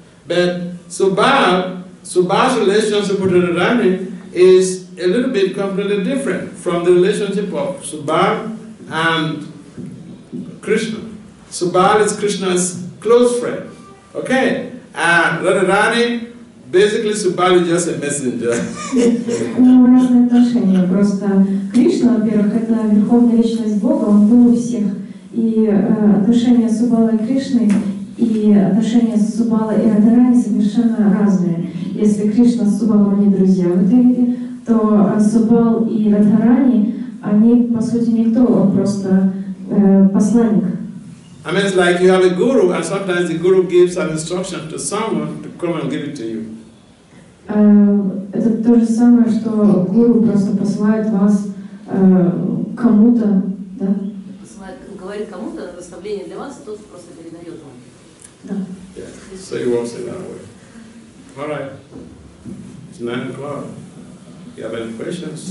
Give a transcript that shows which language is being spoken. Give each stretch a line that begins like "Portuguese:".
English: But Subal's relationship with Radharani is a little bit completely different from the relationship of Subal and Krishna. Subal is Krishna's close friend. Okay? And Radharani, basically Subal is just a messenger.
Russian: Ну, разные отношения. Просто Кришна, во-первых, это верховная личность Бога, он был у всех. И отношения Субала и Кришны, и отношения Субала и Радharani совершенно разные. Если Кришна с Субалом не друзья в этой виде, то Субал и Радharani, они, по сути, никто, он просто посланник.
English: I mean, it's like you have a guru, and sometimes the guru gives an instruction to someone to come and give it to you.
Russian: Это то же самое, что гуру просто посылает вас кому-то, да? Говорит кому-то наставление для вас, и тот просто передает вам. Да.
English: Yeah. So he works in that way. All right. It's 9 o'clock. You have any questions?